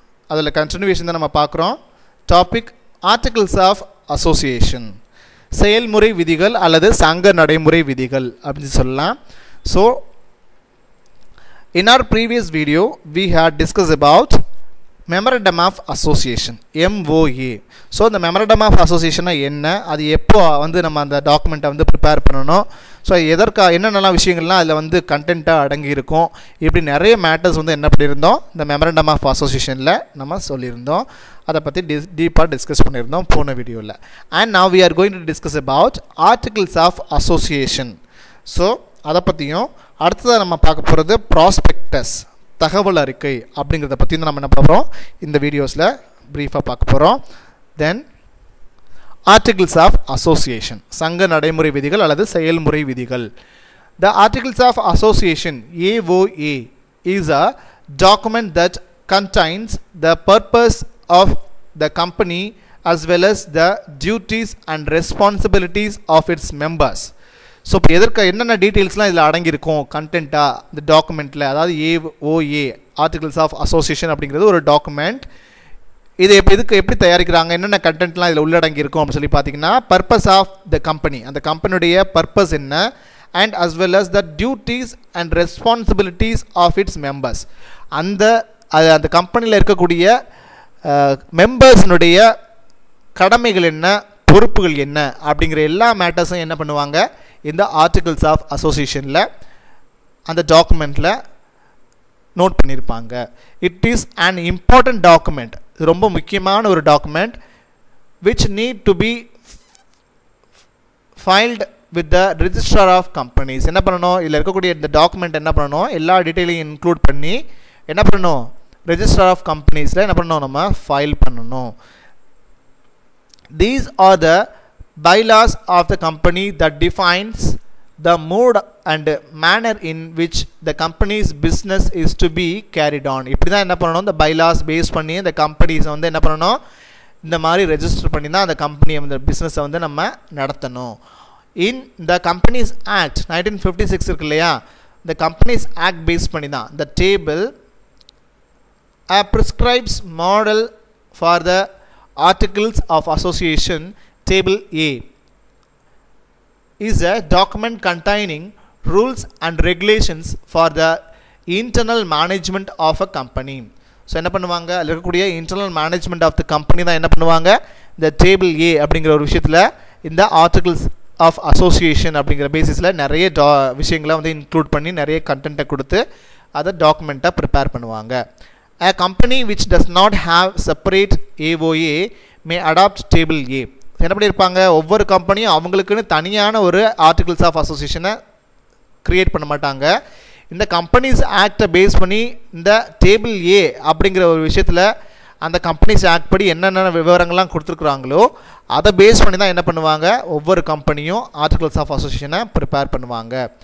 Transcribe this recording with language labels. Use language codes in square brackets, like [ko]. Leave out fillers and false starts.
[ta] அதில் continuation தான் நம்ம பார்க்குறோம். [en] Topic articles of association. [ta] செயல்முறை விதிகள் அல்லது சங்க நடைமுறை விதிகள் அப்படின்னு சொல்லலாம். [en] So in our previous video we had discussed about memorandum of association, MOA. [ta] So இந்த மெமரண்டம் ஆஃப் அசோசியேஷனா என்ன, அது எப்போ வந்து நம்ம அந்த டாக்குமெண்ட்டை வந்து ப்ரிப்பேர் பண்ணணும், ஸோ என்னென்னலாம் விஷயங்கள்லாம் அதில் வந்து கண்டென்ட்டாக அடங்கி இருக்கும், இப்படி நிறைய மேட்டர்ஸ் வந்து என்ன பண்ணியிருந்தோம் இந்த மெமரண்டம் ஆஃப் அசோசியேஷனில் நம்ம சொல்லியிருந்தோம். அதை பற்றி டீப்பாக டிஸ்கஸ் பண்ணியிருந்தோம் போன வீடியோவில். [en] And now we are going to discuss about articles of association. [ta] So அதை பற்றியும் அடுத்ததாக நம்ம பார்க்க போகிறது ப்ராஸ்பெக்டஸ், தகவல் அறிக்கை அப்படிங்கிறத பற்றி நம்ம என்ன பார்க்குறோம் இந்த வீடியோஸில் ப்ரீஃபாக பார்க்க போகிறோம். தென் ஆர்டிகிள்ஸ் ஆஃப் அசோசியேஷன், சங்க நடைமுறை விதிகள் அல்லது செயல்முறை விதிகள். த articles of association [en] AOA is a document that contains the purpose of the company as well as the duties and responsibilities of its members. [ta] So இப்போ எதற்கு என்னென்ன டீட்டெயில்ஸ்லாம் இதில் அடங்கியிருக்கும் கண்டென்ட்டாக இந்த டாக்குமெண்ட்டில், அதாவது AOA ஆர்டிகிள்ஸ் ஆஃப் அசோசியேஷன் அப்படிங்கிறது ஒரு டாக்குமெண்ட். இது எப்படி தயாரிக்கிறாங்க, என்னென்ன கண்டென்ட்லாம் இதில் உள்ளடங்கியிருக்கும் அப்படின்னு சொல்லி பார்த்தீங்கன்னா, [en] purpose of the company, [ta] அந்த கம்பெனியுடைய பர்பஸ் என்ன, [en] and as well as the duties and responsibilities of its members, [ta] அந்த கம்பெனியில் இருக்கக்கூடிய மெம்பர்ஸினுடைய கடமைகள் என்ன, பொறுப்புகள் என்ன அப்படிங்கிற எல்லா மேட்டர்ஸும் என்ன பண்ணுவாங்க இந்த ஆர்டிகிள்ஸ் ஆஃப் அசோசியேஷனில் அந்த டாக்குமெண்ட்டில் நோட் பண்ணியிருப்பாங்க. [en] it is an important document, [ta] ரொம்ப முக்கியமான ஒரு document, [en] Which need to be filed with the registrar of companies. [ta] என்ன பண்ணணும், இதில் இருக்கக்கூடிய இந்த டாக்குமெண்ட் என்ன பண்ணணும், எல்லா டீட்டெயிலையும் இன்க்ளூட் பண்ணி என்ன பண்ணணும் ரெஜிஸ்ட்ரார் ஆஃப் கம்பெனிஸில் என்ன பண்ணணும் நம்ம ஃபைல் பண்ணணும். [en] These are the bylaws of the company that defines the mode and manner in which the company's business is to be carried on. [ta] இப்படி தான் என்ன பண்ணணும், இந்த bylaws பேஸ் பண்ணி இந்த கம்பெனிஸை வந்து என்ன பண்ணணும், இந்த மாதிரி ரெஜிஸ்டர் பண்ணி தான் அந்த கம்பெனி அந்த பிஸ்னஸை வந்து நம்ம நடத்தணும். இன் த கம்பெனிஸ் ஆக்ட் 1956 இருக்கு இல்லையா, இந்த கம்பெனிஸ் ஆக்ட் பேஸ் பண்ணி தான் [en] the table prescribes model for the articles of association. Table A is a document containing rules and regulations for the internal management of a company. [ta] So என்ன பண்ணுவாங்க, அதில் இருக்கக்கூடிய internal management of the company தான் என்ன பண்ணுவாங்க இந்த table ஏ அப்படிங்கிற ஒரு விஷயத்தில் இந்த ஆர்டிகிள்ஸ் ஆஃப் அசோசியேஷன் அப்படிங்கிற பேசிஸில் நிறைய விஷயங்களை வந்து இன்க்ளூட் பண்ணி நிறைய கண்டென்ட்டை கொடுத்து அதை டாக்குமெண்ட்டாக ப்ரிப்பேர் பண்ணுவாங்க. [en] A company which does not have separate AOA may adopt table A. [ta] என்ன பண்ணியிருப்பாங்க, ஒவ்வொரு கம்பெனியும் அவங்களுக்குன்னு தனியான ஒரு ஆர்டிகிள்ஸ் ஆஃப் அசோசியேஷனை க்ரியேட் பண்ண மாட்டாங்க. இந்த கம்பெனிஸ் ஆக்டை பேஸ் பண்ணி இந்த டேபிள் ஏ அப்படிங்கிற ஒரு விஷயத்தில் அந்த கம்பெனிஸ் ஆக்ட் படி என்னென்ன விவரங்கள்லாம் கொடுத்துருக்குறாங்களோ அதை பேஸ் பண்ணி தான் என்ன பண்ணுவாங்க ஒவ்வொரு கம்பெனியும் ஆர்டிகிள்ஸ் ஆஃப் அசோசியேஷனை ப்ரிப்பேர் பண்ணுவாங்க.